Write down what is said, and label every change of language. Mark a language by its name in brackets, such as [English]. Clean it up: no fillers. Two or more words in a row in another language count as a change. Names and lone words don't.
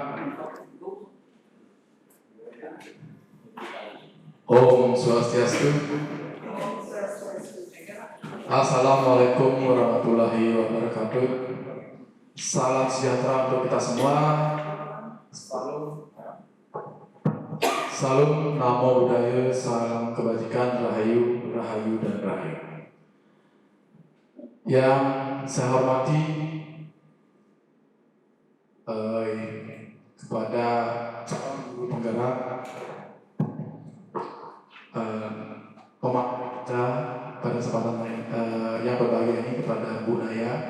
[Sanskrit] Om Swastiastu. [Arabic] Assalamualaikum warahmatullahi wabarakatuh. [Indonesian] Salam sejahtera untuk kita semua. Salam [Pali] namo buddhaya, [Indonesian] salam kebajikan, rahayu, rahayu dan rahayu. Yang saya hormati kepada calon guru penggerak, pemakai kita pada kesempatan yang berbahagia ini kepada Bu Naya.